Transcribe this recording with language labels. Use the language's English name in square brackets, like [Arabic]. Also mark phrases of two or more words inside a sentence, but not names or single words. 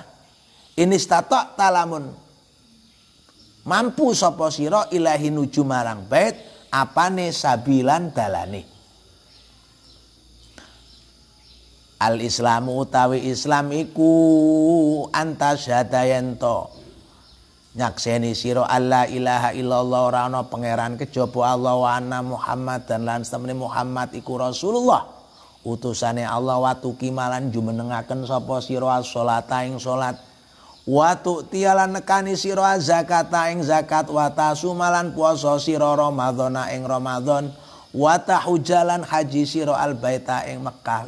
[Javanese] Inistata talamun mampu sapa sira ilahi nuju marang bait apane sabilan dalane. Al-Islamu utawi Islam iku antasyhadayanto nyakseni sira [Arabic] ألا إله إلا الله [Javanese] ora ana pangeran kejaba Allah [Arabic] وأن محمد [Javanese] dan lan temene Muhammad iku Rasulullah utusane Allah. Wa tuqimalan jumenengaken sapa sira as-sholata ing salat. Wa tu'tiyalan nekani sira zakata ing zakat. Wa tasumalan puasa sira Ramadhana ing Ramadan. Wa tahujjalan haji sira al-baita ing Mekah.